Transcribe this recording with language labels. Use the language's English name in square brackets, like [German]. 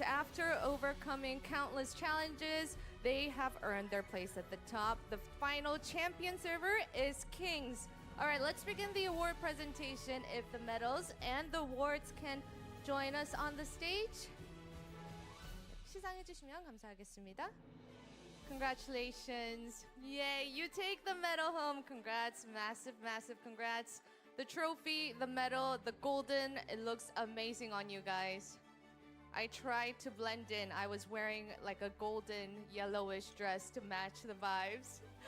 [English] After overcoming countless challenges, they have earned their place at the top. The final champion server is Kings. All right, let's begin the award presentation. If the medals and the awards can join us on the stage. [Korean] 시상해 주시면 감사하겠습니다. [English] Congratulations. Yay, you take the medal home. Congrats, massive, massive congrats. The trophy, the medal, the golden, it looks amazing on you guys. I tried to blend in. I was wearing like a golden yellowish dress to match the vibes.